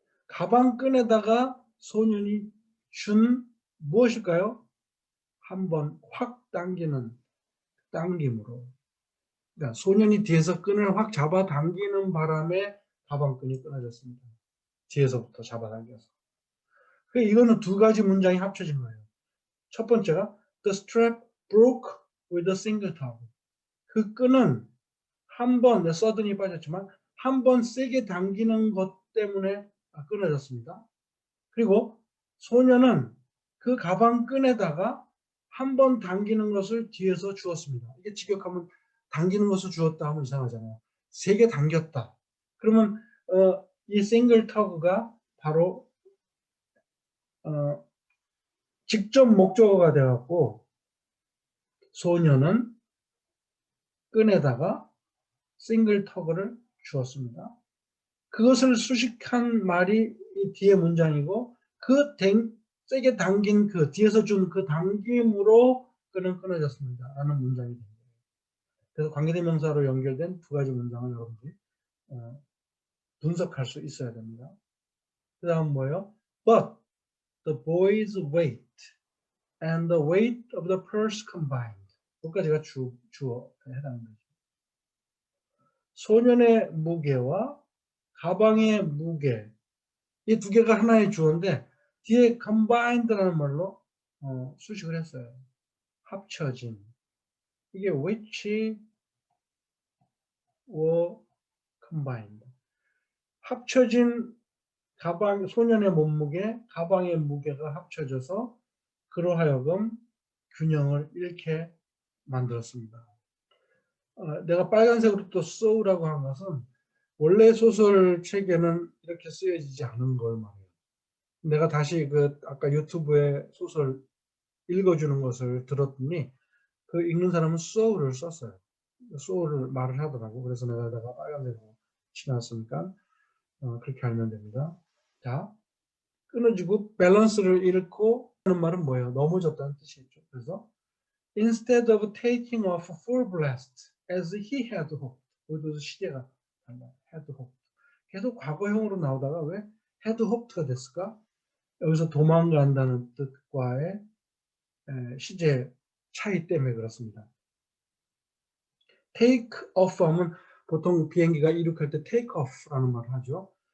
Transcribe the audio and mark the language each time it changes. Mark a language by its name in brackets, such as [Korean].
[Korean] 가방끈에다가 소년이 준 무엇일까요? 한번 확 당기는 당김으로. 그러니까 소년이 뒤에서 끈을 확 잡아당기는 바람에 가방끈이 끊어졌습니다. 뒤에서부터 잡아당겨서. 이거는 두 가지 문장이 합쳐진 거예요. 첫 번째가 [English] The strap broke with a single tug. [Korean] 그 끈은 한 번, suddenly 빠졌지만 한 번 세게 당기는 것 때문에 끊어졌습니다. 그리고 소년은 그 가방끈에다가 한 번 당기는 것을 뒤에서 주었습니다. 이게 직역하면 당기는 것을 주었다 하면 이상하잖아요. 세게 당겼다. 그러면 이 싱글 터그가 바로 직접 목적어가 되었고 소년은 끈에다가 싱글 터그를 주었습니다. 그것을 수식한 말이 이 뒤에 문장이고 세게 당긴 뒤에서 준 그 당김으로 끈은 끊어졌습니다. 라는 문장이 됩니다. 그래서 관계대명사로 연결된 두 가지 문장을 여러분들이 분석할 수 있어야 됩니다. 그 다음 뭐예요? [English] But the boy's weight and the weight of the purse combined. [Korean] 여기까지가 주어에 해당합니다. 소년의 무게와 가방의 무게, 이 두 개가 하나의 주어인데 뒤에 combined라는 말로 수식을 했어요. 합쳐진. [English] 이게 which were combined. [Korean] 합쳐진 가방, 소년의 몸무게, 가방의 무게가 합쳐져서 그로 하여금 균형을 잃게 만들었습니다. 내가 빨간색으로 또 so라고 한 것은 원래 소설책에는 이렇게 쓰여지지 않은 걸 말해요. 내가 다시 아까 유튜브에 소설 읽어주는 것을 들었더니 그 읽는 사람은 so를 썼어요. so를 말을 하더라고. 그래서 내가 빨간색으로 칠해놨으니까 그렇게 알면 됩니다. 자, 끊어지고 밸런스를 잃고 하는 말은 뭐예요? 넘어졌다는 뜻이죠. 그래서 [English] instead of taking off full blast as he had hoped. [Korean] 여기도 시제가 달라요. [English] had hoped. [Korean] 계속 과거형으로 나오다가 왜 [English] had hoped [Korean] 가 됐을까? 여기서 도망간다는 뜻과의 시제 차이 때문에 그렇습니다. take off 하면 보통 비행기가 이륙할 때 take off라는 말을 하죠.